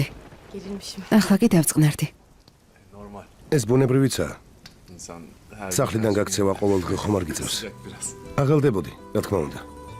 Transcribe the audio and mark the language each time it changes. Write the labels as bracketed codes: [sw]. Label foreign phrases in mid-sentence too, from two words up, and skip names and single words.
[tr] Gerilmişim. [ka] ახლა კი დავწყნარდი. [tr] Normal. [ka] ეს ბუნებრივიცაა. [tr] İnsan her... [ka] სახლიდან გაქცევა ყოველდღე ხომ არ გიწევს. [tr] Sıcak biraz. [ka] აღელდებოდი, რა თქმა უნდა.